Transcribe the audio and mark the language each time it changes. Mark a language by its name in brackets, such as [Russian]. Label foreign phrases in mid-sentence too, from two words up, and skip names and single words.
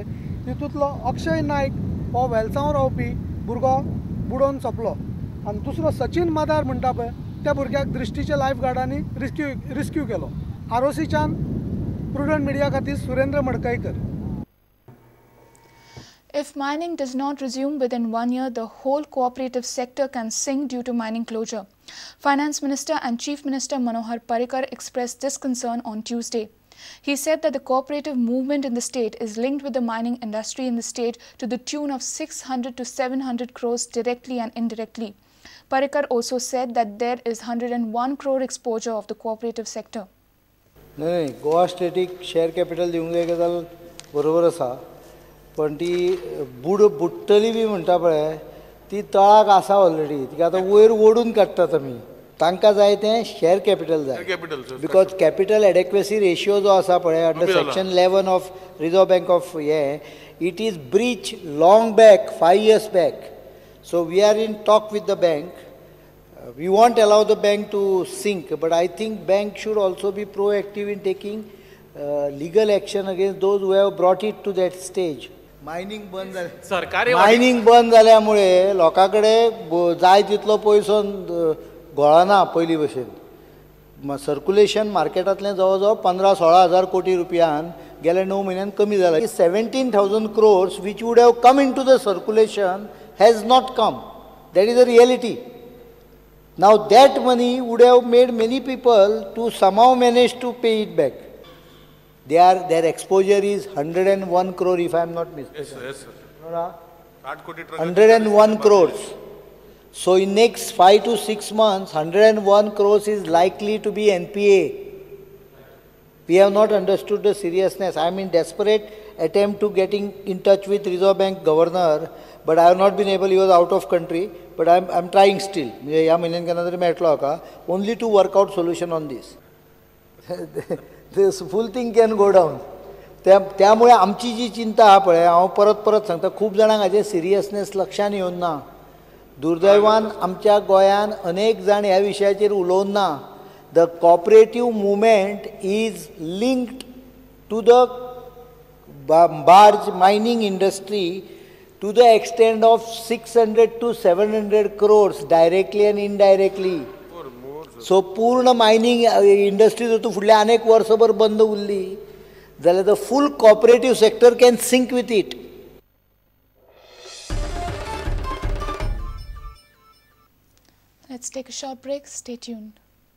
[Konkani] तितूंतलो अक्षय नायक हो वेलसांव रावपी भुरगो बुडोवन सोंपलो आनी दुसरो सचिन मादार म्हणटा पळय त्या भुरग्याक दृश्टीच्या लायफ गार्डांनी रेस्क्यू केलो. आरोसीच्यान Prudent Media खातीर सुरेंद्र मडकयकर. [English] If mining does not resume within 1 year, the whole cooperative sector can sink due to mining closure. Finance Minister and Chief Minister Manohar Parrikar expressed this concern on Tuesday. He said that the cooperative movement in the state is linked with the mining industry in the state to the tune of 600 to 700 crores directly and indirectly. Parrikar also said that there is 101 crore exposure of the cooperative sector. [Konkani] नाही गोवा स्टेटीक [English] share capital [Konkani] दिवंक जाय गजाल बरोबर आसा पण ती बुडटली बी म्हणटा पळय ती तळाक आसा ऑलरेडी तिका आतां वयर ओडून काडटात आमी तांकां जाय तें [English] share capital [Konkani] जाय [English] because capital adequacy ratio [Konkani] जो आसा पळय [English] under section 11 of Reserve Bank of he it is breach long back 5 years back so we are in talk with the bank. We won't allow the bank to sink, but I think bank should also be proactive in taking legal action against those who have brought it to that stage. [Konkani] Mining बंद जाल्यामुळे लोकांकडे जाय तितलो पयसो घोळना पयली भशेन. सर्क्युलेशन मार्केटांतलें जवळ जवळ 15-16 हजार कोटी रुपयान गेल्या 9 म्हयन्यान कमी जाला. [English] 17,000 crores which would have come into the circulation has not come. That is a reality. Now that money would have made many people to somehow manage to pay it back. Their exposure is 101 crore if I am not mistaken. Yes, sir. 101 crores. So in next 5 to 6 months, 101 crores is likely to be NPA. We have not understood the seriousness. I am in desperate attempt to getting in touch with Reserve Bank Governor, but I have not been able. He was out of country. But I'm trying still. [Konkani] म्हणजे ह्या म्हयन्यान केन्ना तरी मेळटलो हाका [English] only to work out solution on this. this full thing can go down. [Konkani] त्यामुळे आमची जी चिंता आहा पळय हांव परत परत सांगता खूब जाणांक हाजेर सिरियसनेस लक्षान येवन ना. दुर्दैवान आमच्या गोंयान अनेक जाण ह्या विशयाचेर उलोवन ना. [English] the cooperative movement is linked to the barge mining industry to the extent of 600 to 700 crores directly and indirectly. [Konkani] So पूर्ण [English] mining industry [Konkani] जर तूं फुडल्या अनेक वर्सभर बंद उरली जाल्यार [English] the full cooperative sector can sink with it. Let's take a short break. Stay tuned.